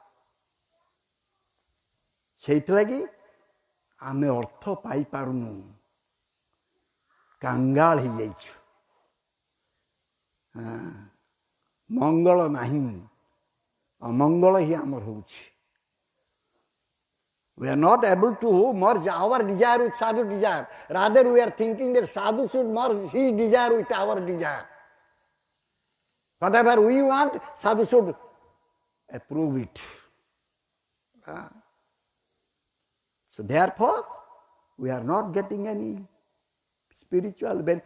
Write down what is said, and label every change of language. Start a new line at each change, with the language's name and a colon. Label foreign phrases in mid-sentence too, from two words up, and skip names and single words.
Odia: ସେଇଥିଲାଗି ଆମେ ଅର୍ଥ ପାଇପାରୁନୁ, କାଙ୍ଗାଳ ହେଇଯାଇଛୁ। ମଙ୍ଗଳ ନାହିଁ, ଅମଙ୍ଗଳ ହିଁ ଆମର ହେଉଛି।
English: We are not able to merge our desire with sadhu desire. Rather, we are thinking that sadhu should merge his desire with our desire. Whatever we want, sadhu should approve it. So therefore, we are not getting any spiritual benefit.